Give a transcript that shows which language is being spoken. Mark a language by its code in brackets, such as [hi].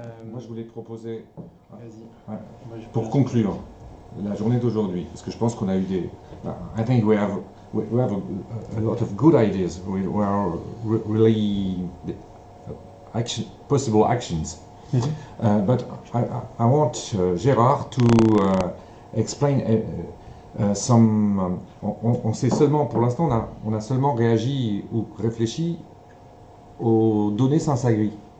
[fr] Moi, je voulais proposer, Vas-y. pour conclure la journée d'aujourd'hui, parce que je pense qu'on a eu [en] I think we have a lot of good ideas. We are really possible actions. But I want Gérard to explain some. [fr] On sait seulement, pour l'instant, on a seulement réagi ou réfléchi aux données SENSAGRI.